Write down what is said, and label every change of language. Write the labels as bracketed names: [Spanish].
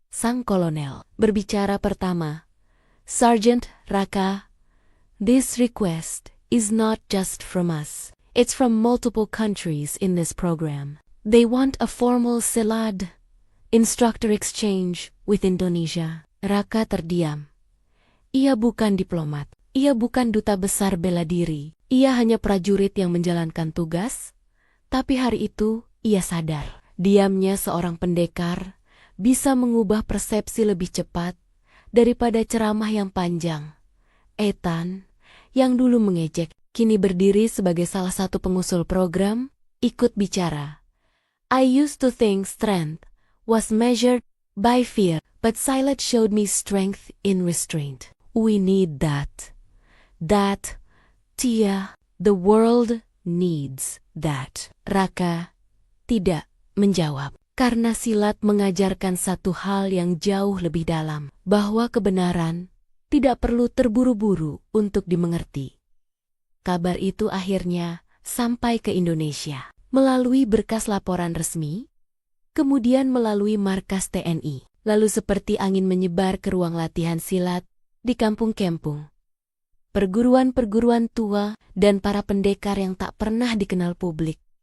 [Indonesian] Sang kolonel berbicara pertama, [English] Sergeant Raka, this request is not just from us. It's from multiple countries in this program. They want a formal SILAD, instructor exchange, with Indonesia. [Indonesian] Raka terdiam. Ia bukan diplomat. Ia bukan duta besar bela diri. Ia hanya prajurit yang menjalankan tugas. Tapi hari itu, ia sadar. Diamnya seorang pendekar bisa mengubah persepsi lebih cepat daripada ceramah yang panjang. Ethan, yang dulu mengejek, kini berdiri sebagai salah satu pengusul program, ikut bicara. [English] I used to think strength was measured by fear, but Silat showed me strength in restraint. We need that. That, Tia, the world needs that. [Indonesian] Raka tidak menjawab, karena silat mengajarkan satu hal yang jauh lebih dalam, bahwa kebenaran tidak perlu terburu-buru untuk dimengerti. Kabar itu akhirnya sampai ke Indonesia, melalui berkas laporan resmi, kemudian melalui markas TNI, lalu seperti angin menyebar ke ruang latihan silat di kampung-kampung, perguruan-perguruan tua, dan para pendekar yang tak pernah dikenal publik.